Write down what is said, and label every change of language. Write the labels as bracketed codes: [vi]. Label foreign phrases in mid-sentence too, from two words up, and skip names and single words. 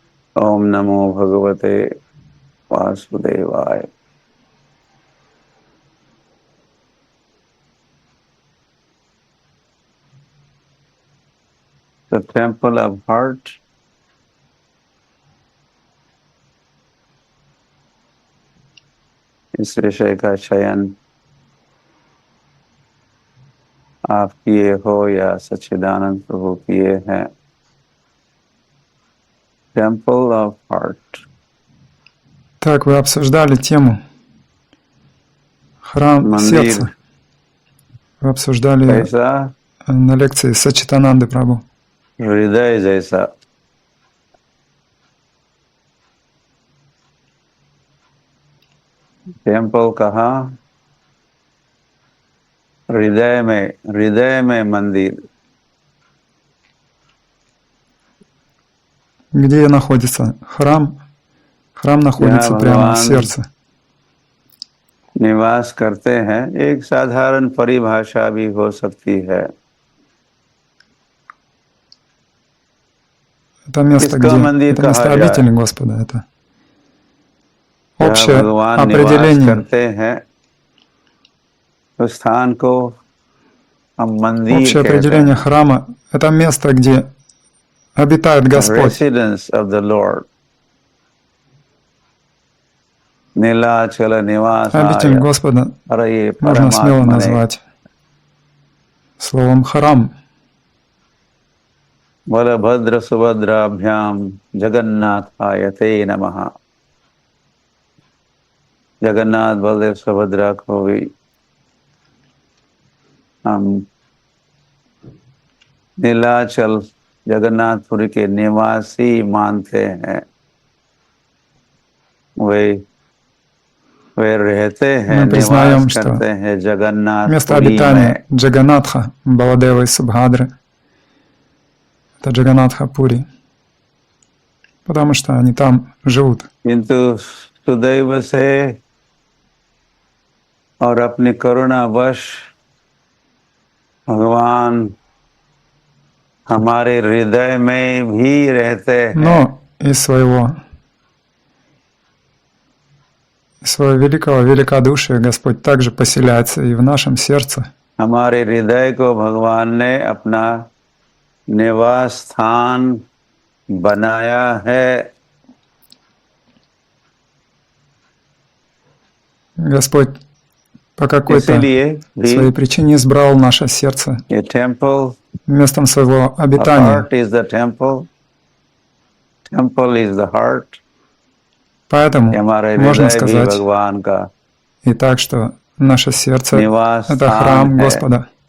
[sa] ओम नमो भगवते वासुदेवाय। [en] The temple of heart [hi] इस विषय का चयन आप किए हो या सच्चिदानंद प्रभु किए हैं। [en] Temple of heart. [ru] Так, вы обсуждали тему храм [hi] मंदिर [ru] сердца. Вы обсуждали [hi] कैसा? [ru] на лекции Саччитананды Прабху. [hi] हृदय जैसा। टेम्पल कहाँ? हृदय में मंदिर। [ru] Где находится храм? Храм находится прямо в сердце. [hi] निवास करते हैं, एक साधारण परिभाषा भी हो सकती है। [ru] Это место, где это место обители Господа. Это общее определение. [hi] करते हैं उस स्थान को हम मंदिर [ru] Общее определение храма – это место, где обитает Господь. [en] Residence of the Lord. [ru] Обитель Господа можно смело назвать словом храм. [sa] बलभद्र सुभद्राभ्याम जगन्नाथाय ते नमः। [hi] जगन्नाथ बलदेव सुभद्रा को भी हम नीलाचल जगन्नाथपुरी के निवासी मानते हैं। वे रहते हैं, निवास करते हैं जगन्नाथपुरी [ru] место обитания Джаганнатха, Баладевы и Субхадры – это Джаганнатха Пури, потому что они там живут. [hi] किंतु सुदैव से और अपनी करुणावश भगवान हमारे हृदय में भी रहते हैं। [ru] Но из своего великого великодушия Господь также поселяется и в нашем сердце. [hi] हमारे हृदय को भगवान ने अपना निवास स्थान बनाया है। [ru] Господь по какой-то своей причине избрал наше сердце местом своего обитания. Поэтому можно сказать и так, что наше сердце – это храм Господа.